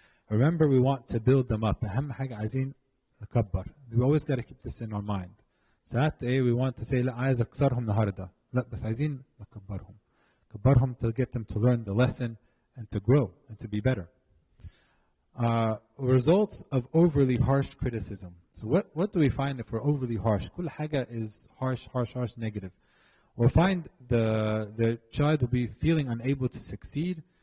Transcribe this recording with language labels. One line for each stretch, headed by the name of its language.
English: Remember, we want to build them up.
Arabic: أهم حاجة عايزين نكبر.
English: We always got to keep this in our mind.
Arabic: ساعات
English: we want to say
Arabic: لا عايز أكسرهم النهاردة. لا بس عايزين نكبرهم. كبرهم
English: to get them to learn the lesson and to grow and to be better. Results of overly harsh criticism. So what do we find if we're overly harsh?
Arabic: كل حاجة
English: is harsh, negative. We'll find the child will be feeling unable to succeed.